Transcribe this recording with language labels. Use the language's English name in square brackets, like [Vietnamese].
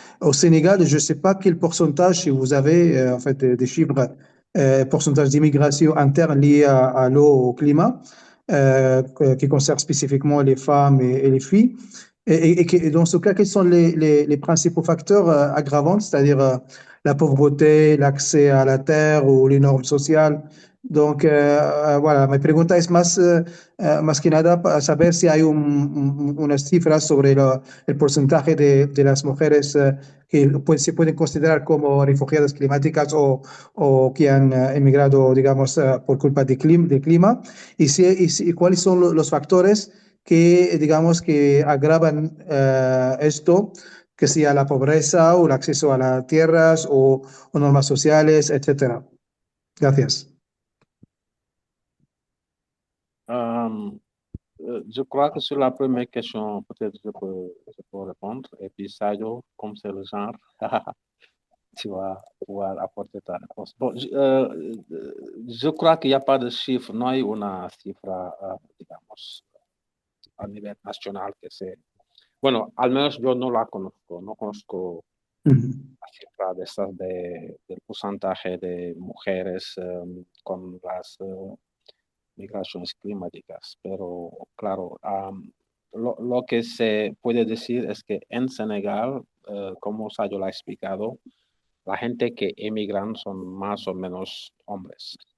[French] Au Sénégal, je ne sais pas quel pourcentage, si vous avez, en fait, des chiffres, pourcentage d'immigration interne liée à l'eau, au climat, qui concerne spécifiquement les femmes et les filles. Et dans ce cas, quels sont les principaux facteurs aggravants, c'est-à-dire la pauvreté, l'accès à la terre ou les normes sociales? Donc, voilà, [Spanish] mi pregunta es más que nada para saber si hay unas cifras sobre el porcentaje de las mujeres que se pueden considerar como refugiadas climáticas o que han emigrado, digamos, por culpa del clima, y cuáles son los factores que, digamos, que agravan esto, que sea la pobreza o el acceso a las tierras o normas sociales, etcétera. Gracias. [French] Je crois que sur la première question, peut-être je peux répondre. Et puis, Sayo, comme c'est le genre, tu vas pouvoir apporter ta réponse. Bon, je crois qu'il n'y a pas de chiffre, [Spanish] no hay una cifra, digamos, a nivel nacional que se... Bueno, al menos yo no la conozco, no conozco la cifra de esas del porcentaje de mujeres con las migraciones climáticas, pero claro, lo que se puede decir es que en Senegal, como Sayo lo ha explicado, la gente que emigran son más o menos hombres.